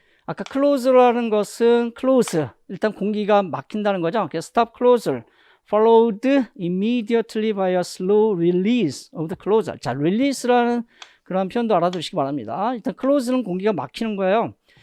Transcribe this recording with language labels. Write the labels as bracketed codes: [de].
[ko] 아까 close라는 것은 close, 일단 공기가 막힌다는 거죠. 그래서 [en] stop closer, followed immediately by a slow release of the closer. [ko] 자, release라는 그런 표현도 알아두시기 바랍니다. 일단 close는 공기가 막히는 거예요.